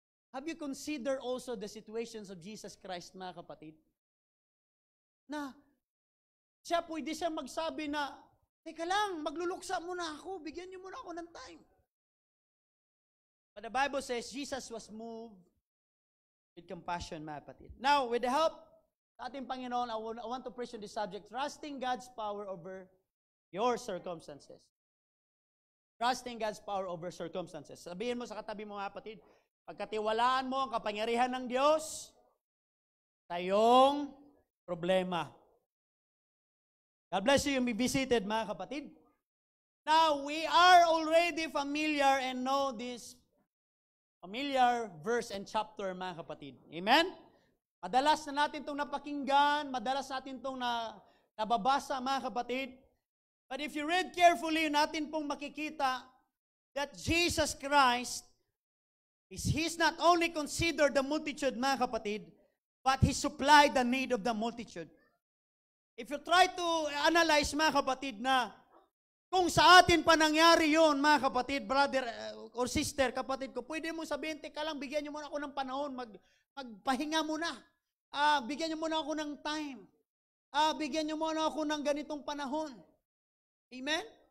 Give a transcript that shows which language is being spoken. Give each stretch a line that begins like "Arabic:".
English: Have you considered also the situations of Jesus Christ,
Filipino: mga kapatid? Na, siya pwede siya magsabi na, teka lang, magluluksa muna ako, bigyan niyo muna ako ng time.
English: But the Bible says, Jesus was moved with compassion,
Filipino: mga kapatid.
English: Now, with the help
Filipino: sa ating Panginoon,
English: I want to preach on this subject, trusting God's power over your circumstances. Trusting God's power over circumstances.
Filipino: Sabihin mo sa katabi mo, mga kapatid, pagkatiwalaan mo ang kapangyarihan ng Diyos sa iyong problema.
English: God bless you. You may be seated,
Filipino: mga kapatid.
English: Now, we are already familiar and know this familiar verse and chapter, mga kapatid. Amen?
Filipino: Madalas na natin itong napakinggan, madalas natin itong nababasa, mga kapatid.
English: But if you read carefully,
Filipino: natin pong makikita
English: that Jesus Christ, He's not only considered the multitude,
Filipino: mga kapatid,
English: but He supplied the need of the multitude. If you try to analyze,
Filipino: mga kapatid, na kung sa atin pa nangyari yun, mga kapatid,
English: brother or sister,
Filipino: kapatid ko, pwede mo sabihin, teka lang, bigyan niyo muna ako ng panahon, magpahinga muna. Bigyan niyo muna ako ng time. Bigyan niyo muna ako ng ganitong panahon. Amen?